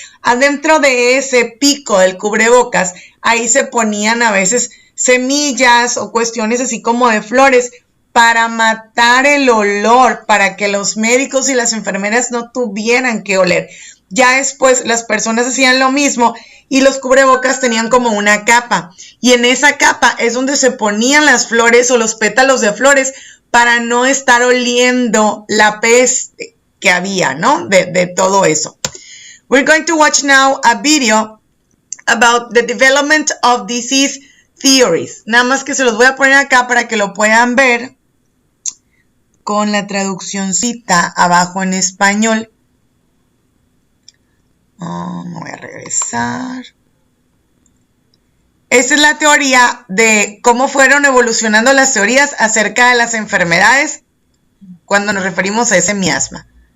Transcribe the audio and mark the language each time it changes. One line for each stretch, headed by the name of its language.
Spanish: Adentro de ese pico del cubrebocas, ahí se ponían a veces semillas o cuestiones así como de flores para matar el olor, para que los médicos y las enfermeras no tuvieran que oler. Ya después las personas hacían lo mismo y los cubrebocas tenían como una capa. Y en esa capa es donde se ponían las flores o los pétalos de flores para no estar oliendo la peste que había, ¿no? De todo eso.
English: We're going to watch now a video about the development of disease theories.
Spanish: Nada más que se los voy a poner acá para que lo puedan ver con la traduccióncita abajo en español. Me voy a regresar. Esta es la teoría de cómo fueron evolucionando las teorías acerca de las enfermedades cuando nos referimos a ese miasma.